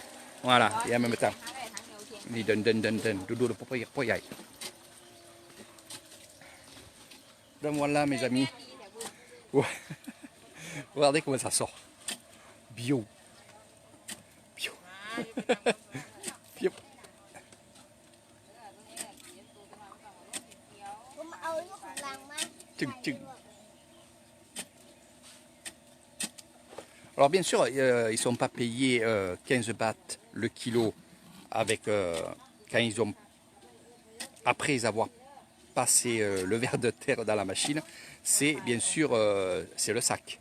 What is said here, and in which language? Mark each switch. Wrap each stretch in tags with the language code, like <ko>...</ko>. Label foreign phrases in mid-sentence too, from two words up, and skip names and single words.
<fr>Voilà, et en même temps. Donc voilà mes amis. Regardez comment ça sort. Bio. Bio. Bio.</fr> <th>ผมเอาลูกของลังมา</th> <fr>Alors bien sûr, ils ne sont pas payés 15 bahts le kilo avec, quand ils ont, après avoir passé le ver de terre dans la machine, c'est bien sûr c'est le sac.</fr>